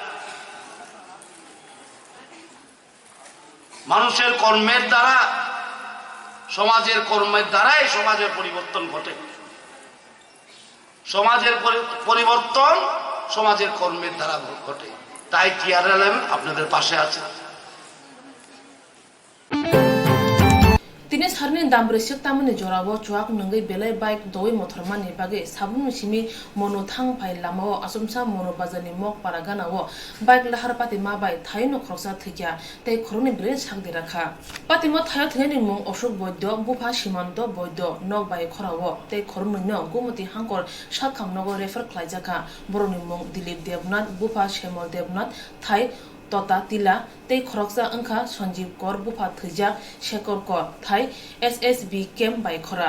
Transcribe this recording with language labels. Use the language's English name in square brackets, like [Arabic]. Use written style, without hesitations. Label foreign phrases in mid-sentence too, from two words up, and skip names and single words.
[Bangla] মানুষের কর্মের দ্বারা সমাজের কর্মের দ্বারাই সমাজের পরিবর্তন ঘটে সমাজের পরিবর্তন সমাজের কর্মের দ্বারা ঘটে তাই TRLM আপনাদের পাশে আছে [Kok Borok] bini sarni dambre sik tamani jorawo chuak nungai belai bike doi motor mani bage sabun simi mono thang phai lamao asumsa mono bazani mok paragana wo bike lahar pati ma bai thaino khoksa thikya tei khoroni bre sakde rakha patimo thayo theni mung oshok boidyo bufa simando boidyo nok bai khorawo tei khoroni no gumati hangkor sakham nogo refer khlaijaka boroni mung dilip devnath bufa shemol devnath thai Tota Tila tei khoroksa angkha Sanjeev Kor bufa thijak Shekhar Kor thai SSB camp bai khora